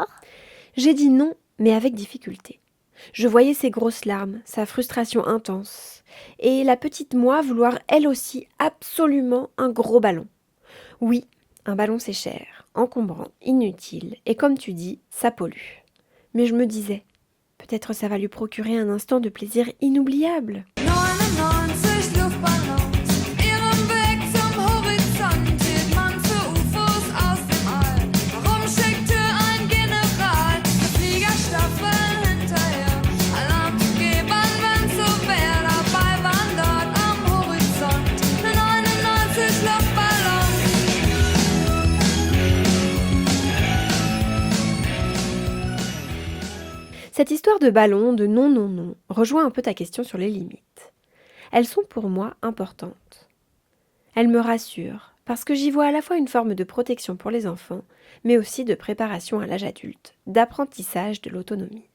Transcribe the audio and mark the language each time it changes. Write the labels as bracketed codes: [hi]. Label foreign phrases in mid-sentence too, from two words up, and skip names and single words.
[fr] J'ai dit non, mais avec difficulté. Je voyais ses grosses larmes, sa frustration intense, et la petite moi vouloir elle aussi absolument un gros ballon. Oui, un ballon c'est cher, encombrant, inutile, et comme tu dis, ça pollue. Mais je me disais, peut-être ça va lui procurer un instant de plaisir inoubliable. [de] 99 Luftballons, ihrem Weg zum Horizont hielt man für UFOs aus dem All. Warum schickte ein General eine Fliegerstaffel hinterher? Alarm zu geben, wenn's so wär, dabei waren dort am Horizont 99 Luftballons. [fr] Cette histoire de ballon, de non, rejoint un peu ta question sur les limites. Elles sont pour moi importantes. Elles me rassurent, parce que j'y vois à la fois une forme de protection pour les enfants, mais aussi de préparation à l'âge adulte, d'apprentissage de l'autonomie.